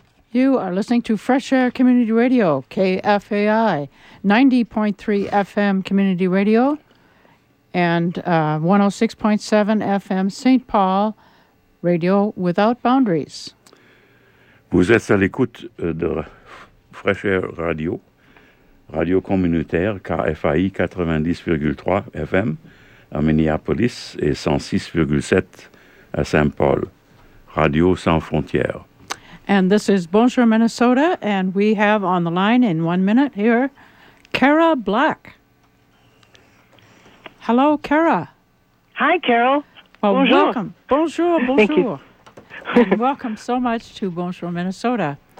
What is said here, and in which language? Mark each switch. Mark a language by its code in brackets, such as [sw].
[en] You are listening to Fresh Air Community Radio, KFAI, 90.3 FM Community Radio, and 106.7 FM St. Paul Radio Without Boundaries. [fr] Vous êtes à l'écoute de Fresh Air Radio, radio communautaire KFAI 90.3 FM à Minneapolis et 106.7 à St. Paul, Radio Sans Frontières. [en] And this is Bonjour, Minnesota, and we have on the line in 1 minute here, Kara Black. Hello, Kara. Hi, Carol. Well, [fr] bonjour. [en] Welcome. Bonjour, bonjour. Thank you. And welcome so much to Bonjour, Minnesota.